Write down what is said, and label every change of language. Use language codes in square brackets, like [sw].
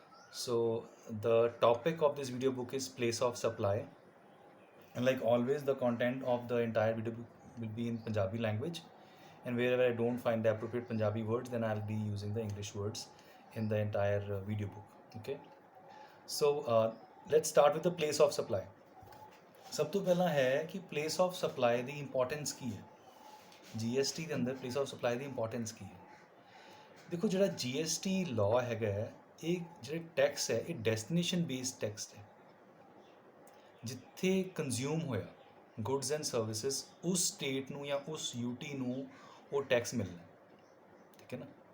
[en] So the topic of this video book is place of supply, and like always, the content of the entire video book will be in Punjabi language. And wherever I don't find the appropriate Punjabi words, then I'll be using the English words in the entire video book. Okay. So let's start with the place of supply. [pa] सब तो पहला है कि [en] place of supply [pa] ਦੀ importance ਕੀ ਹੈ। GST ਦੇ ਅੰਦਰ [en] place of supply [pa] ਦੀ importance ਕੀ ਹੈ। ਦੇਖੋ ਜਿਹੜਾ GST ਲਾਅ ਹੈਗਾ ਇਹ ਜਿਹੜੇ ਟੈਕਸ ਹੈ ਇਹ ਡੈਸਟੀਨੇਸ਼ਨ ਬੇਸਡ ਟੈਕਸ ਹੈ। ਜਿੱਥੇ ਕੰਜ਼ਿਊਮ ਹੋਇਆ ਗੁੱਡਸ ਐਂਡ ਸਰਵਿਸਿਜ਼ ਉਸ ਸਟੇਟ ਨੂੰ ਜਾਂ ਉਸ UT ਨੂੰ ਉਹ ਟੈਕਸ ਮਿਲਣਾ, ਠੀਕ ਹੈ ਨਾ।